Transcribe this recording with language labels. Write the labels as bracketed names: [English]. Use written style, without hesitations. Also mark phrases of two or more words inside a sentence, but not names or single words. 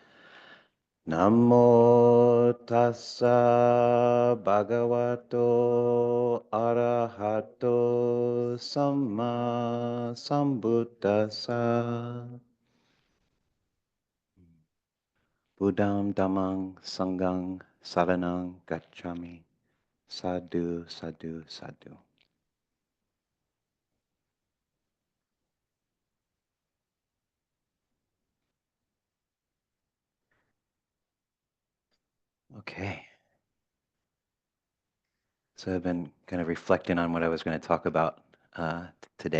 [Pali] Namo tassa bhagavato arahato sama sambuddhassa. Buddham dhammang sanghang saranang gacchami. Sadhu, sadhu, sadhu. [English] Okay. So I've been kind of reflecting on what I was going to talk about today.